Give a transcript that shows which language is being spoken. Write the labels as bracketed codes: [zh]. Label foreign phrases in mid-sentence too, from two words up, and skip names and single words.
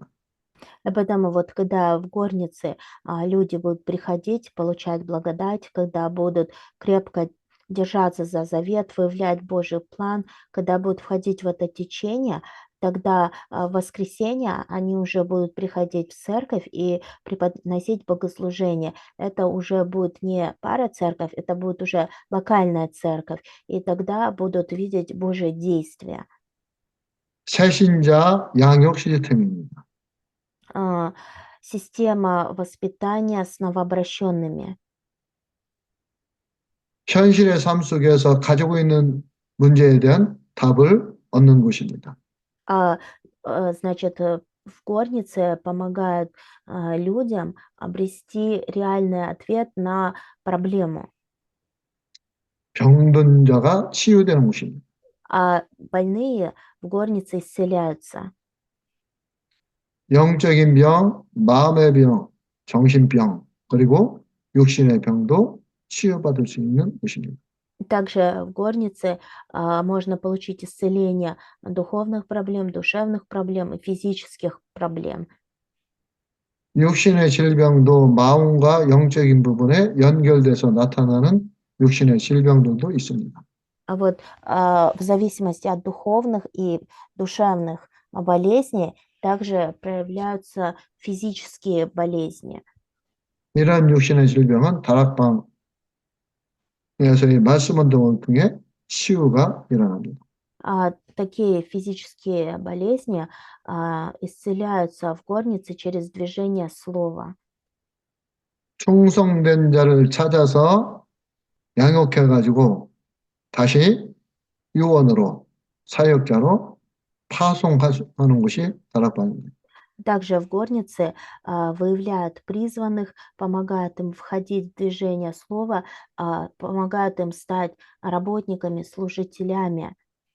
[ru] И поэтому вот когда в горнице люди будут приходить, получать благодать, когда будут крепко держаться за завет, выявлять Божий план, когда будут входить в это течение, тогда в воскресенье они уже будут приходить в церковь и преподносить богослужение. Это уже будет не парацерковь, это будет уже локальная церковь. И тогда будут видеть Божие действия. [ko] 새신자 양육 시스템입니다. [ru] Система воспитания с новообращенными. [ko] 현실의 삶 속에서 가지고 있는 문제에 대한 답을 얻는 곳입니다. [ru] Значит, в горнице помогают людям обрести реальный ответ на проблему. [ko] 병든 자가 치유되는 곳입니다. [ru] А больные в горнице исцеляются. [ko] 영적인 병, 마음의 병, 정신병, 그리고 육신의 병도 치유받을 수 있는 곳입니다. [ru] Также в горнице можно получить исцеление духовных проблем, душевных проблем и физических проблем. [ko] 육신의 질병도 마음과 영적인 부분에 연결돼서 나타나는 육신의 질병들도 있습니다. [ru] А вот в зависимости от духовных и душевных болезней также проявляются физические болезни. [ko] 이러한 육신의 질병은 다락방에서의 말씀 운동을 통해 치유가 일어납니다. [ru] Такие физические болезни исцеляются в горнице через движение слова. [ko] 충성된 자를 찾아서 양육해가지고 다시 요원으로 사역자로 파송하는 것이 다락방입니다. [ru] Также в горнице выявляют призванных, помогают им входить в движение слова, помогают им стать работниками, служителями.